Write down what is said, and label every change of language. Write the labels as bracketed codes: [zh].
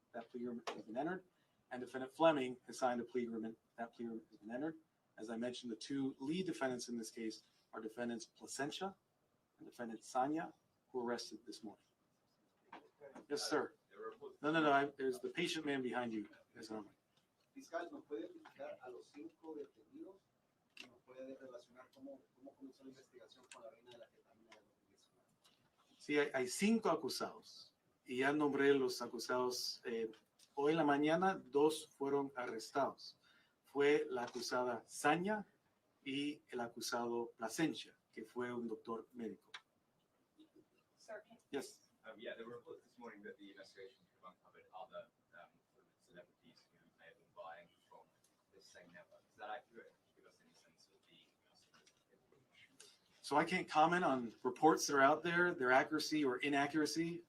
[en] That plea agreement has been entered. And defendant Fleming has signed a plea agreement. That plea agreement has been entered. As I mentioned, the 2 lead defendants in this case are defendants Plasencia and defendant Sanya, who were arrested this morning. Yes, sir. No. There's the patient man behind you. [es] Fiscal, ¿nos puede identificar a los 5 detenidos y nos puede relacionar cómo comenzó la investigación con la vaina de la ketamina del 2019? Sí, hay 5 acusados y ya nombré los acusados. Hoy en la mañana 2 fueron arrestados. Fue la acusada Sanya y el acusado Plasencia, que fue un doctor médico. [en] Sir, Yes. Yeah, there were reports this morning that the investigation have uncovered other celebrities who may have been buying from this same network. Is that accurate? Can you give us any sense of the customers? So I can't comment on reports that are out there, their accuracy or inaccuracy.